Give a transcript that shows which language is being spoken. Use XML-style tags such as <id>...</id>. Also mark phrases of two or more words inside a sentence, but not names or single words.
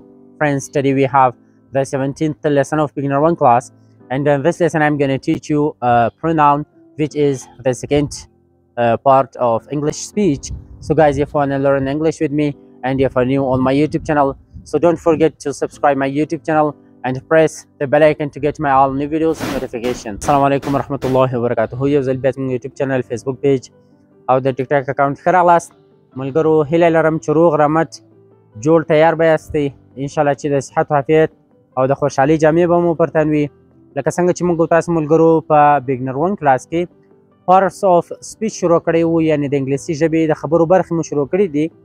<en>Friends, today we have the 17th lesson of Beginner 1 class, and in this lesson I'm going to teach you a pronoun which is the second part of English speech. So guys, if you want to learn English with me and if you're new on my YouTube channel, so don't forget to subscribe my YouTube channel and press the bell icon to get my all new videos notification.</en> <ar>Assalamu alaikum warahmatullahi wabarakatuh.</ar> <ps>یو ځل بیا زموږ</ps> <en>YouTube channel, Facebook page</en> <ps>او د</ps> <en>TikTok account</en> <ps>ښه راغلاست. ملګرو هیله لرم چې روغ رمټ جوړ تیار به یاستئ انشاءالله چې د صحت و عافیت او د خوشحالۍ جامې به مو پر تن وي. لکه څنګه چې موږ تاسو ملګرو په بګنر 1 کلاس کې</ps> <en>parts of speech</en> <ps>شروع کړی وو، یعنې د انګلیسي ژبې د خبرو برخې مو شروع کړي دي.</ps>